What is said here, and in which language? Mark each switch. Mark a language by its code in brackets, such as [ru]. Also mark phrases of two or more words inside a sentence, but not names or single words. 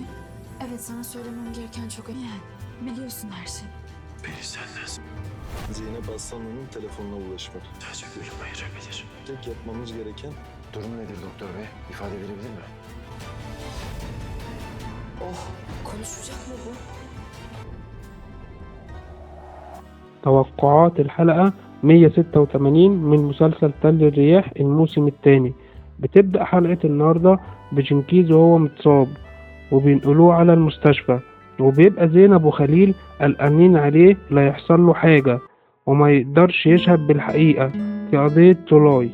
[tr] Evet, sana söylemem gereken çok önemli. Yani biliyorsun her şeyi. Beni senden Zeynep Aslanlı'nın telefonuna ulaşmak. sadece ölüm ayırabilir. Tek yapmamız gereken Durum nedir doktor bey? İfade verebilir mi? Konuşacak mı bu? [ar] توقعات الحلقة 186 من مسلسل تل الرياح الموسم الثاني. بتبدأ حلقة النهاردة بجنكيز وهو متصاب وبينقلوه على المستشفى، وبيبقى زينب وخليل قلقانين عليه لا يحصل له حاجة وما يقدرش يشهد بالحقيقة في قضية طولاي.